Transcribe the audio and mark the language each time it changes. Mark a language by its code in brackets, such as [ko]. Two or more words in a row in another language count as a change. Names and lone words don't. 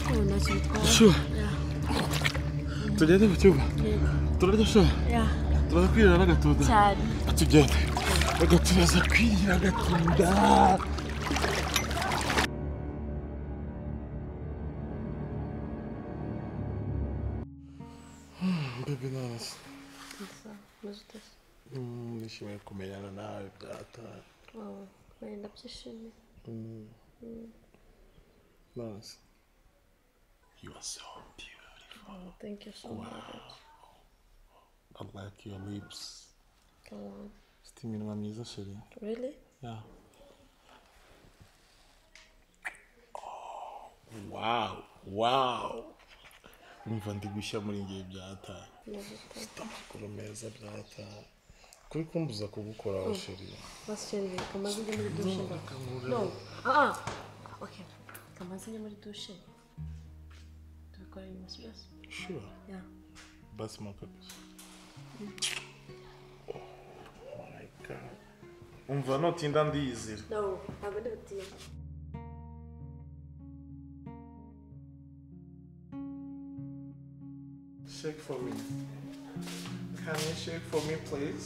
[rw] tugende mu cyumba turarya sho turaza kwirira n'agatunda tugende turaza kwirira agatunda baby nice nishimiye kumenyana nawe byataye ndabyishimiye [en] nice you are so beautiful thank you so much I like your lips go on [rw] ufite iminwa myiza sheri [en] really yeah wow [rw] umva ndi gushya muri ngiye byataye ufite amakuru meza byataye kuri kumbuza kugukora sheri basi sheri kamaze njye muri dushe [en] no okay [rw] kamaze njye muri dushe tubikora nyuma sibyo [en] sure yeah [rw] basi makabisa [en] oh my god [rw] umva notinda ndiyizira no ntabwo ndabitinda [en] shake for me. Can you shake for me, please?